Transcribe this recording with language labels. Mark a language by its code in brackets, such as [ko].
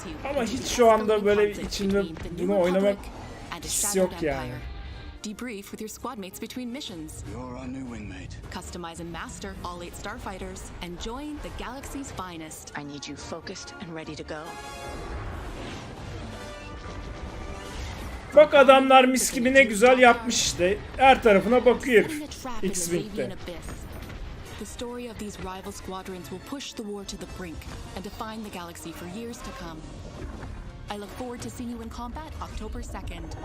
[tr] Ama hiç şu anda böyle içimde bunu oynamak hissi yok yani. [en] Debrief with your squad mates between missions. You're our new wingmate. Customize and master all 8 starfighters and join the galaxy's finest. I need you focused and ready to go. [tr] Bak adamlar mis gibi ne güzel yapmış işte. Her tarafına bakıyor X-Wing'de. [en] The story of these rival squadrons will push the war to the brink and define the galaxy for years to come. I look forward to seeing you in combat October 2nd.